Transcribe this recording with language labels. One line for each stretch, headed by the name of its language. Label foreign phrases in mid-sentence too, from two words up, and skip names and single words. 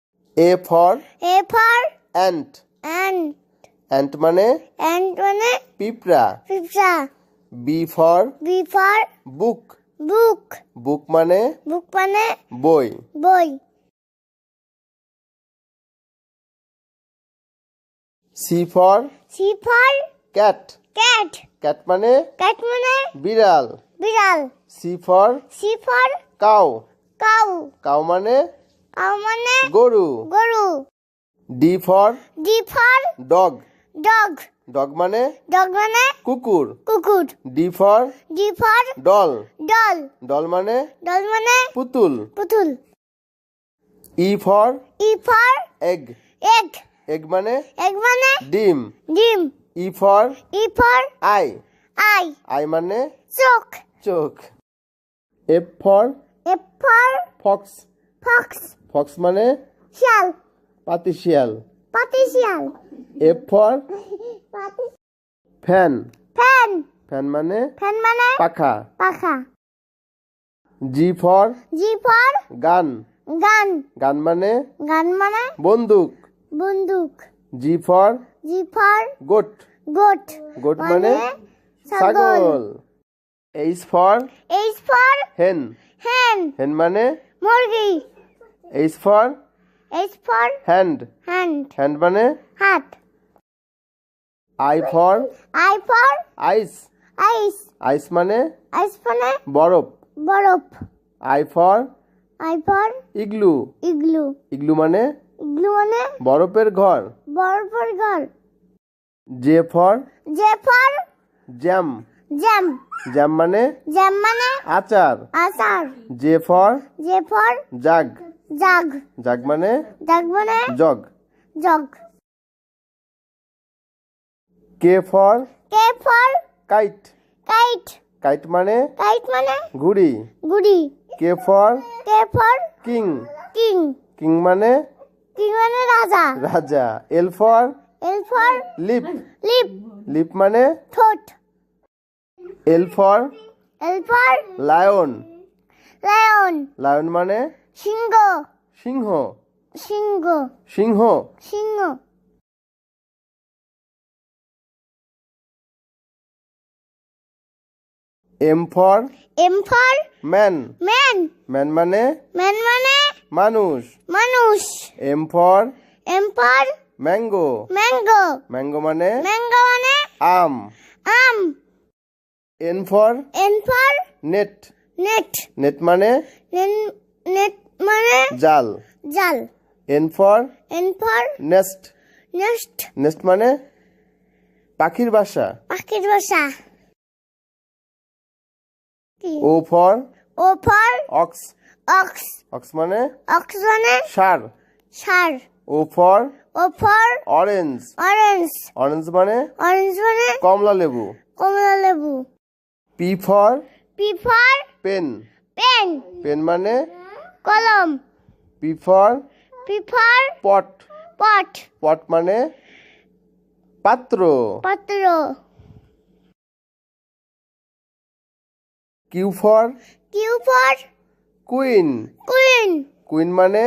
English: A for A for ant. ant.
Bangla: Ant মানে Ant মানে পিঁপড়া। পিঁপড়া।
English: B for B for book. book.
Bangla: Book মানে Book মানে বই। বই।
English: C for C for cat. cat.
Bangla: Cat মানে Cat মানে বিড়াল। বিড়াল।
English: C for C for cow. cow.
Bangla: cow মানে cow মানে গরু। গরু।
English: D for D for dog. dog.
Bangla: dog মানে dog মানে কুকুর। কুকুর।
English: D for D for doll. doll.
Bangla: doll মানে doll মানে পুতুল। পুতুল।
English: E for E for egg. egg.
Bangla: egg মানে egg মানে ডিম। ডিম।
English: E for E for eye. eye.
Bangla: eye মানে চোখ।
English: চোখ। F for F for fox. fox.
Bangla: fox মানে শিয়াল। পাতিশিয়াল। পাতি শিয়াল।
English: F for
Bangla: পাতি
English: fan. ফ্যান।
Bangla: fan মানে ফ্যান মানে পাখা। পাখা।
English: G for G for gun. গান।
Bangla: gun মানে গান মানে বন্দুক। বন্দুক।
English: G for G for goat. গোট।
Bangla: goat মানে ছাগল।
English: ছাগল। H for H for hen. hen.
Bangla: hen মানে মুরগি।
English: H for H for hand. hand.
Bangla: hand মানে হাত।
English: I for I for ice. ice.
Bangla: ice মানে Ice মানে বরফ। বরফ।
English: I for I for igloo. igloo.
Bangla: igloo মানে igloo মানে বরফের ঘর। বরফের ঘর।
English: J for J for jam. jam.
Bangla: jam মানে jam মানে আচার। আচার।
English: J for J for jug. jug.
Bangla: jug মানে jug মানে জগ।
English: jug. K for K for kite. kite.
Bangla: kite মানে kite মানে ঘুড়ি। গুড়ি।
English: K for K for king. king.
Bangla: king মানে king মানে রাজা।
English: রাজা। L for L for lip. lip.
Bangla: lip মানে ঠোঁট।
English: L for L for lion. lion.
Bangla: lion মানে সিংহ। সিংহ। সিংহ। সিংহ। সিংহ।
English: M for M for man. man.
Bangla: man মানে man মানে মানুষ। মানুষ।
English: M for M for mango. mango.
Bangla: mango মানে mango মানে আম। আম।
English: N for N for net. net.
Bangla: net মানে net মানে জাল। জাল।
English: N for N for nest. nest.
Bangla: nest মানে পাখির বাসা। পাখির বাসা।
English: O for O for ox. ox.
Bangla: ox মানে ox মানে ষাঁড়। ষাঁড়।
English: O for O for orange. orange.
Bangla: orange মানে orange মানে কমলা লেবু। কমলা লেবু।
English: P for P for pen. pen.
Bangla: pen মানে কলম।
English: P for P for pot. pot.
Bangla: pot মানে পাত্র। পাত্র।
English: Q for Q for queen. queen.
Bangla: queen মানে